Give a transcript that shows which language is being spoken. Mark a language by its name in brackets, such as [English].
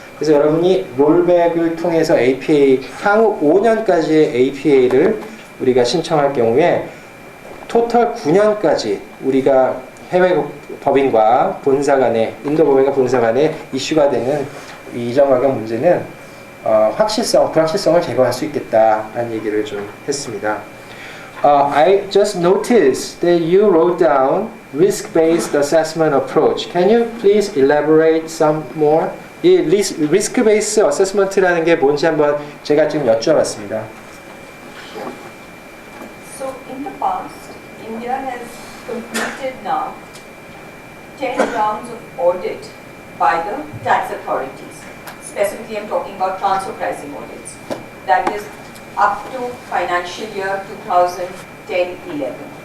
[Korean] 그래서 여러분이 롤백을 통해서 APA 향후 5년까지의 APA를 우리가 신청할 경우에 토탈 9년까지 우리가 해외 법인과 본사 간에 인도 법인과 본사 간에 이슈가 되는 이전 가격 문제는 불확실성을 제거할 수 있겠다라는 얘기를 좀 했습니다. [English] I just noticed that you wrote down risk-based assessment approach. Can you please elaborate some more? [Korean] 이 risk-based assessment라는 게 뭔지 한번 제가 지금 여쭤봤습니다. [English] So in the past, India has completed now 10 rounds of audit by the tax authorities. Specifically, I'm talking about transfer pricing audits. that is up to financial year 2010-11.